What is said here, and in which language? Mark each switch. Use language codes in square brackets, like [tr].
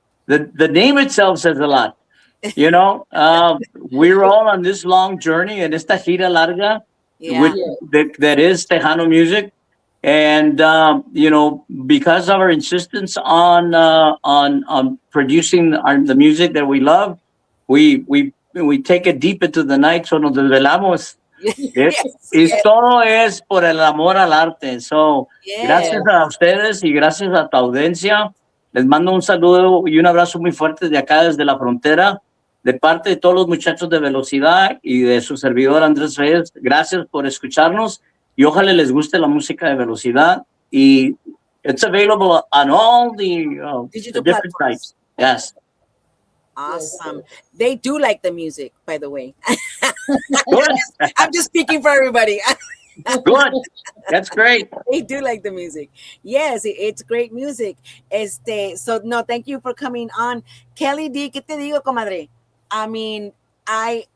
[en] The name itself says a lot. We're all on this long journey, and [es] esta gira larga, [en] that is Tejano music. And, because of our insistence on producing the music that we love, we take it deep into the night, so [es] nos desvelamos. Todo es por el amor al arte. [en] So, [es] gracias a ustedes y gracias a tu audiencia. Les mando un saludo y un abrazo muy fuerte de acá desde la frontera, de parte de todos los muchachos de Velocidad y de su servidor Andrés Reyes. Gracias por escucharnos y ojalá les guste la música de Velocidad. Y [en] it's available on all the different sites. Yes. Awesome. They do like the music, by the way. I'm just speaking for everybody. Good. That's great. They do like the music. Yes, it's great music. So no, thank you for coming on. Kelly D, [es] ¿qué te digo, comadre? [en] I mean, I